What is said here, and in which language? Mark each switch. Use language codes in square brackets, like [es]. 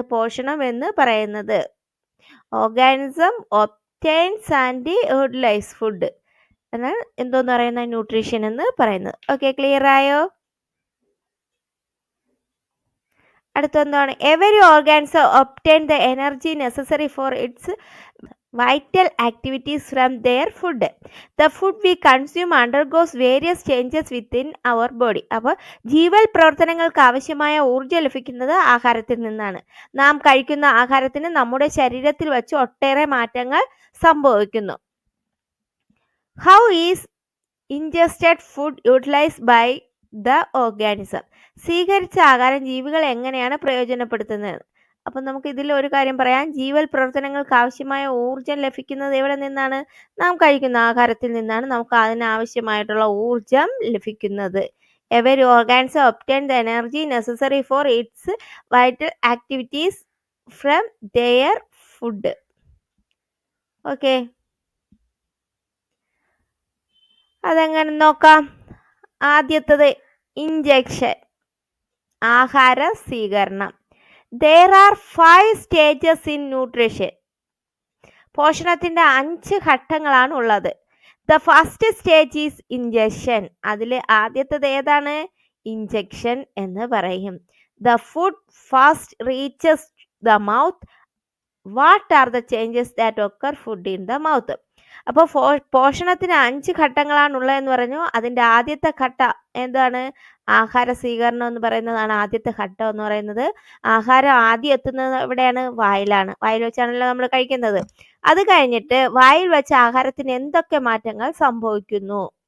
[ml] പോഷണം എന്ന് പറയുന്നത്. [en] organism obtains and utilise food [ml] എന്നാണ് എന്തോന്ന് പറയുന്നത്? ന്യൂട്രീഷൻ എന്ന് പറയുന്നത്. ഓക്കെ, ക്ലിയർ ആയോ? അടുത്തെന്താണ്? [en] Every organism obtain the energy necessary for its vital activities from their food. The food we consume undergoes various changes within our body. [ml] അപ്പോൾ ജീവൽ പ്രവർത്തനങ്ങൾക്ക് ആവശ്യമായ ഊർജ്ജം ലഭിക്കുന്നത് ആഹാരത്തിൽ നിന്നാണ്. നാം കഴിക്കുന്ന ആഹാരത്തിന് നമ്മുടെ ശരീരത്തിൽ വച്ച് ഒട്ടേറെ മാറ്റങ്ങൾ സംഭവിക്കുന്നു. [en] How is ingested food utilized by the organism? [ml] സ്വീകരിച്ച ആഹാരം ജീവികൾ എങ്ങനെയാണ് പ്രയോജനപ്പെടുത്തുന്നത്? അപ്പം നമുക്ക് ഇതിൽ ഒരു കാര്യം പറയാം. ജീവൽ പ്രവർത്തനങ്ങൾക്ക് ആവശ്യമായ ഊർജം ലഭിക്കുന്നത് എവിടെ നിന്നാണ്? നാം കഴിക്കുന്ന ആഹാരത്തിൽ നിന്നാണ് നമുക്ക് അതിനാവശ്യമായിട്ടുള്ള ഊർജം ലഭിക്കുന്നത്. [en] Every organism obtain the energy necessary for its vital activities from their food. [ml] Okay, അതെങ്ങനെ നോക്കാം. ആദ്യത്തത് ഇഞ്ചക്ഷൻ, ആഹാര സ്വീകരണം. [en] There are 5 stages in nutrition. [ml] പോഷണത്തിന്റെ 5 ഘട്ടങ്ങളാണ് ഉള്ളത്. [en] The first stage is ingestion. [ml] അതിൽ ആദ്യത്തേത് ഏതാണ്? ഇഞ്ചക്ഷൻ എന്ന് പറയും. [en] The food first reaches the mouth. What are the changes that occur food in the mouth? [ml] അപ്പോൾ പോഷണത്തിന് 5 ഘട്ടങ്ങളാണുള്ളതെന്ന് പറഞ്ഞു. അതിൻ്റെ ആദ്യത്തെ ഘട്ടം എന്താണ്? ആഹാര സ്വീകരണം എന്ന് പറയുന്നതാണ് ആദ്യത്തെ ഘട്ടം എന്ന് പറയുന്നത്. ആഹാരം ആദ്യം എത്തുന്നത് എവിടെയാണ്? വായിലാണ്. വായിൽ വെച്ചാണല്ലോ നമ്മൾ കഴിക്കുന്നത്. അത് കഴിഞ്ഞിട്ട് വായിൽ വെച്ച ആഹാരത്തിന് എന്തൊക്കെ മാറ്റങ്ങൾ സംഭവിക്കുന്നു?